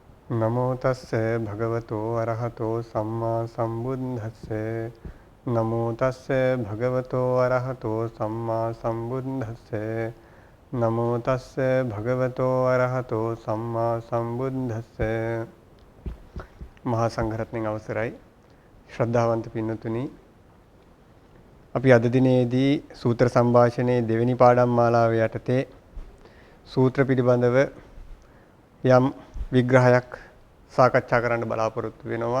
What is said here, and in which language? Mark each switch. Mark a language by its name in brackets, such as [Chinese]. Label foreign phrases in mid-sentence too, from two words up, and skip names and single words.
[Pali] නමෝ තස්සේ භගවතෝ අරහතෝ සම්මා සම්බුද්දස්සේ නමෝ තස්සේ භගවතෝ අරහතෝ සම්මා සම්බුද්දස්සේ නමෝ තස්සේ භගවතෝ අරහතෝ සම්මා සම්බුද්දස්සේ [Sinhala] මහා සංඝරත්නයන් අවසරයි ශ්‍රද්ධාවන්ත පින්නතුනි අපි අද දිනේදී සූත්‍ර සංഭാෂණයේ දෙවෙනි පාඩම් මාලාව යටතේ සූත්‍ර පිළිබඳව යම් විග්‍රහයක් සාකච්ඡා කරන්න බලාපොරොත්තු වෙනවා.